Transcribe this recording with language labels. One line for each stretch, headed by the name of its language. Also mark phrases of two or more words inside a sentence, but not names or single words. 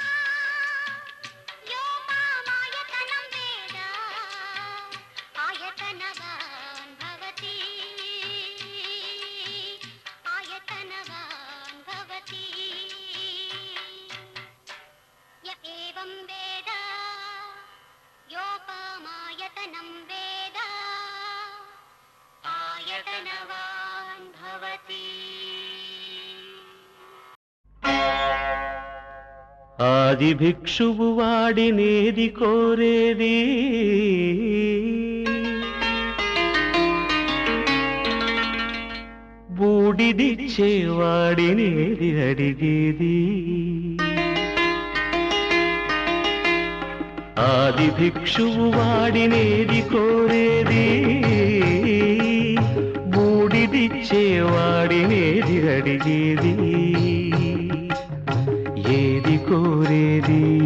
Sanskrit: योपामायतनं वेद आयतनवान् भवति आयतनवान् भवति य एवं वेद योपामायतनं वेद आयतनवान् भवति
Telugu: ఆది భిక్షువు వాడినేది కోరేది బూడిదిచ్చేవాడినేది అడిగేది ఆది భిక్షువు వాడినేది కోరేది బూడిదిచ్చేవాడినేది అడిగేది ఏది కోరేది